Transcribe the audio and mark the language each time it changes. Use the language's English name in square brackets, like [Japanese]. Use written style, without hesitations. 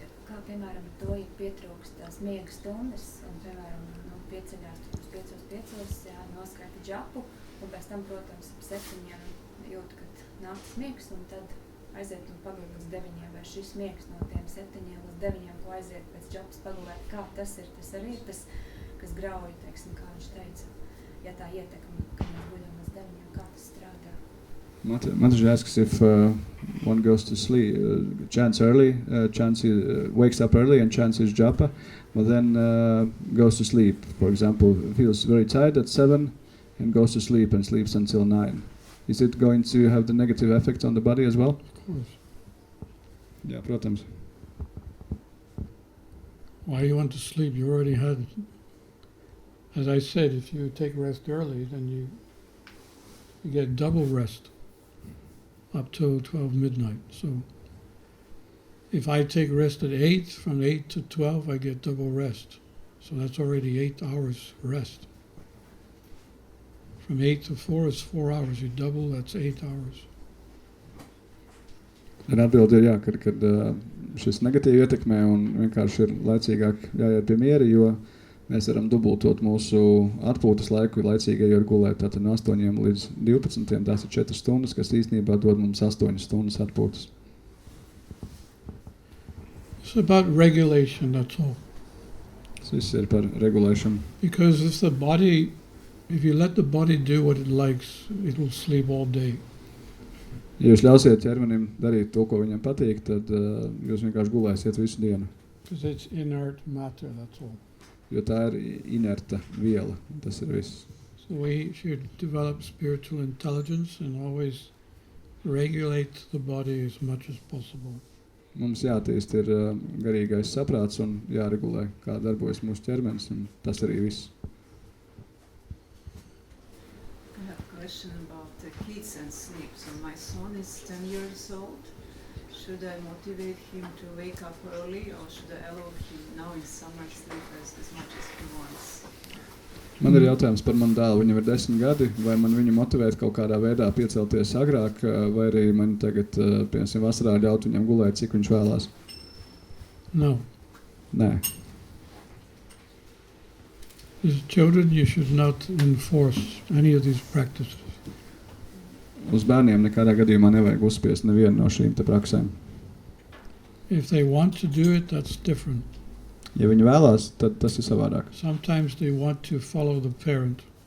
[Latvian] Kā piemēram to, ja pietrūkst tās miega stundas un, piemēram, pieceļās uz 5:05, jā, noskaita džapu un pēc tam, protams, ap 7 jūt, kad nāk tas miegs un tad aiziet un paguļ līdz 9, vai šis miegs no tiem 7 līdz 9, ko aiziet pēc džapas pagulēt, kā tas ir arī tas, kas grauj, teiksim, kā viņš teica, ja tā ietekme, ka mēs guļam līdz 9, kā tas strādā. [English] Mataji asks if one goes to sleep, chants early, wakes up early and chants his japa, but then goes to sleep. For example, feels very tired at 7 and goes to sleep and sleeps until 9. Is it going to have the negative effect on the body as well? Of course. [Latvian] Jā, protams. [English] Why you want to sleep? You already had, as I said, if you take rest early, then you get double rest up till 12 midnight. So if I take rest at 8, from 8 to 12, I get double rest. So that's already 8 hours rest. From 8 to 4 is 4 hours. You double, that's 8 hours. [Latvian] Un atbildi ir jā, kad šis negatīvi ietekmē un vienkārši ir laicīgāk jāiet pie miera, jo mēs varam dubultot mūsu atpūtas laiku, laicīgi ejot gulēt. Tātad no 8 līdz 12, tās ir 4 stundas, kas īstenībā dod mums 8 stundas atpūtas. [English] It's about regulation, that's all. [Latvian] Tas viss ir par regulēšanu. [English] Because if you let the body do what it likes, it will sleep all day. [Latvian] Ja jūs ļausiet ķermenim darīt to, ko viņam patīk, tad jūs vienkārši gulēsiet visu dienu. [English] Because it's inert matter, that's all. [Latvian] Jo tā ir inerta viela, tas ir viss. [English] So we should develop spiritual intelligence and always regulate the body as much as possible. [Latvian] Mums jātīst ir garīgais saprāts un jāregulē, kā darbojas mūsu ķermenis, un tas arī viss. [English] I have a question about kids and sleep. So my son is 10 years old. Should I motivate him to wake up early, or should I allow him now in summer sleep as much as he wants? [Latvian] Man ir jautājums par manu dēlu. Viņam ir 10 gadi, vai man viņu motivēt kaut kādā veidā piecelties agrāk, vai arī man tagad, piemēram, vasarā ļaut viņam gulēt, cik viņš vēlās? [English] No. [Latvian] Nē. [English] As children, you should not enforce any of these practices. [Latvian] Uz bērniem nekādā gadījumā nevajag uzspiest nevienu no šīm te praksēm. [English] If they want to do it, that's different. [Latvian] Ja viņi vēlās, tad tas ir savādāk. [English] Sometimes they want to follow the parent.